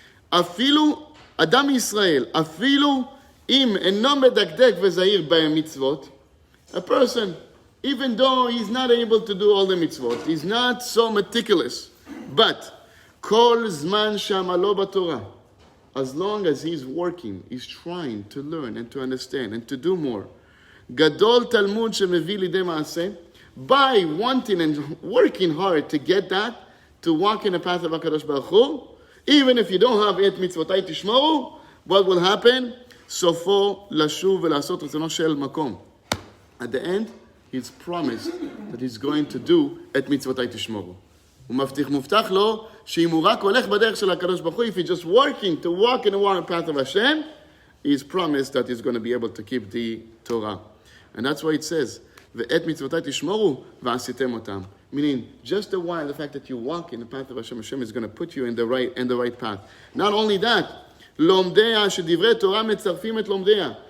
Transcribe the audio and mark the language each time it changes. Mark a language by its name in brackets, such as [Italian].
[Hebrew] אפילו אדם ישראל, אפילו אם אינו מדקדק וזהיר במצוות, [English] a person, even though he's not able to do all the mitzvot, he's not so meticulous, but [Hebrew] כל זמן שעמלו בתורה, [English] as long as he's working, he's trying to learn and to understand and to do more. [Hebrew] גדול תלמוד שמביא לידי מעשה, [English] by wanting and working hard to get that, to walk in the path of HaKadosh Baruch Hu, even if you don't have [Hebrew] את מצוותיי תשמרו, [English] what will happen? [Hebrew] סופו לשוב ולעשות רצונו של מקום. [English] At the end, he's promised that he's going to do [Hebrew] את מצוותיי תשמרו. מובטח לו שאם הוא רק הולך בדרך של הקדוש ברוך הוא, [English] if he's just working to walk in the path of Hashem, he's promised that he's going to be able to keep the Torah. And that's why it says, [Hebrew] ואת מצוותיי תשמרו ועשיתם אותם. [English] Meaning, just a while, the fact that you walk in the path of Hashem is going to put you in the right path. Not only that, [Hebrew] לומדיה שדברי תורה מצרפים את לומדיה.